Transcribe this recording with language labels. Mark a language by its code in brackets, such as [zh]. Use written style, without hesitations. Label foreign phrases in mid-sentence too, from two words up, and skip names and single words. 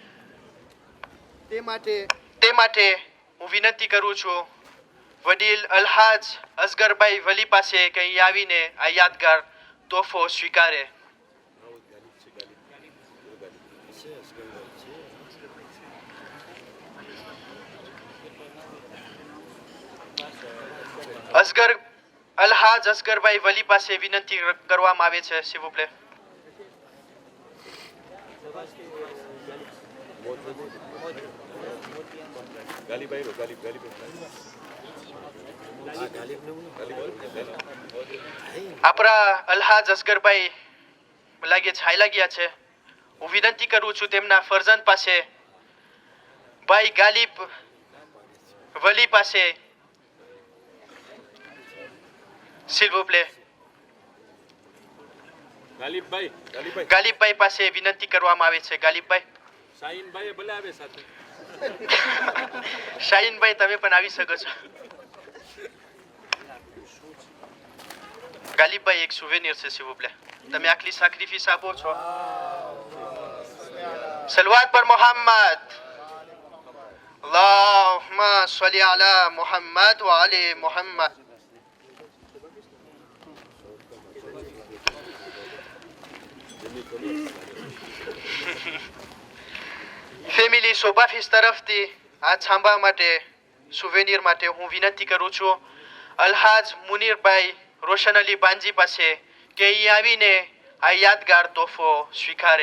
[gu] તે માટે હું વિનંતી કરું છું વડીલ અલ્હાજ અસગરભાઈ વલી પાસે કે અહીં આવીને આ યાદગાર તોહફો સ્વીકારે. અલ્હાજ અસગરભાઈ વલી પાસે વિનંતી કરવામાં આવે છે, [fr] s'il vous plaît. [gu] આપણા અલ્હાજ અસગરભાઈ લાગે છાયલા ગયા છે. હું વિનંતી કરું છું તેમના ફરજંદ પાસે ભાઈ ગાલિબ વલી પાસે, [fr] s'il vous plaît. [gu] ગાલિબભાઈ પાસે વિનંતી કરવામાં આવે છે. ગાલિબભાઈ. શાહીનભાઈ ભલે આવે સાથે. શાહીનભાઈ તમે પણ આવી શકો છો. ગાલિબભાઈ એક સુવેનિયર છે, [fr] s'il vous plaît. [gu] તમે આટલી સેક્રિફિસ આપો છો. સલવાત પર મોહમ્મદ. [ar] اللهم صل على محمد وآل محمد. [gu] ફેમિલી સોબાફિસ તરફથી આ છાંબા માટે સુવેનિયર માટે હું વિનંતી કરું છું અલ્હાજ મુનીરભાઈ રોશન અલી બાંજી પાસે કે અહીં આવીને આ યાદગાર તોહફો સ્વીકારે.